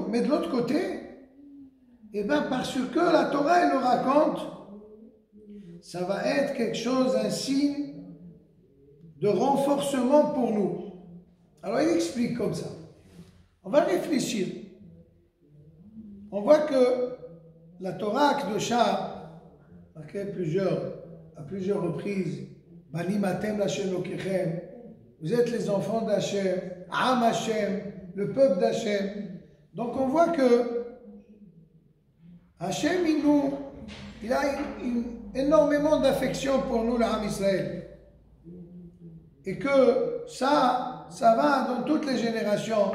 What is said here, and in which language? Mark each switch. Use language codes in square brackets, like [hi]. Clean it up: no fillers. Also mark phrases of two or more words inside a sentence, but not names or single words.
[fr] Mais de l'autre côté, eh bien, parce que la Torah, elle le raconte, ça va être quelque chose, un signe de renforcement pour nous. Alors, il explique comme ça. On va réfléchir. On voit que la [he] תורה קדושה, [fr] marquée à plusieurs reprises, [he] בנים אתם לה' אלוקיכם, [fr] vous êtes les enfants d'Hashem, [he] עם השם, [fr] le peuple d'Hashem. Donc on voit que Hachem, il a énormément d'affection pour nous, l'Am Israël. Et que ça va dans toutes les générations.